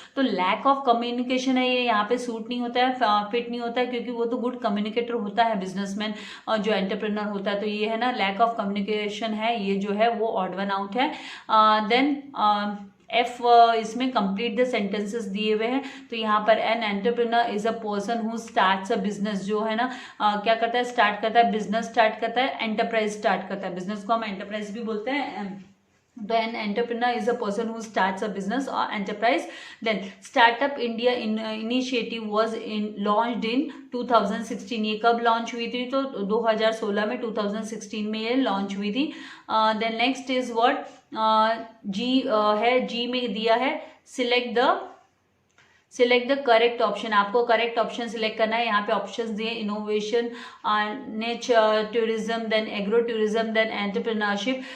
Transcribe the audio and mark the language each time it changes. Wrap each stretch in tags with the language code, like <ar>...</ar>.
<hi>तो lack of communication है, ये यहाँ पे सूट नहीं होता है, फिट नहीं होता है, क्योंकि वो तो गुड कम्युनिकेटर होता है बिजनेसमैन जो एंटरप्रेन्योर होता है। तो ये है ना, लैक ऑफ कम्युनिकेशन है, ये जो है वो ऑड वन आउट है। देन एफ इसमें कंप्लीट द सेंटेंसेस दिए हुए हैं। तो यहाँ पर</hi> <en>an entrepreneur is a person who starts a business,</en> <hi>जो है ना क्या करता है, स्टार्ट करता है, बिजनेस स्टार्ट करता है, एंटरप्राइज स्टार्ट करता है। बिजनेस को हम एंटरप्राइज भी बोलते हैं।</hi> <en>तो an entrepreneur is a person who starts a business or enterprise. Then Startup India initiative was launched in 2016.</en> <hi>ये कब लॉन्च हुई थी? तो 2016 में, 2016 में ये लॉन्च हुई थी। देन नेक्स्ट इज व्हाट, जी है, जी में दिया है सिलेक्ट द करेक्ट ऑप्शन। आपको करेक्ट ऑप्शन सिलेक्ट करना है। यहाँ पे ऑप्शंस दिए, innovation, nature tourism, then agro tourism, then entrepreneurship.</hi>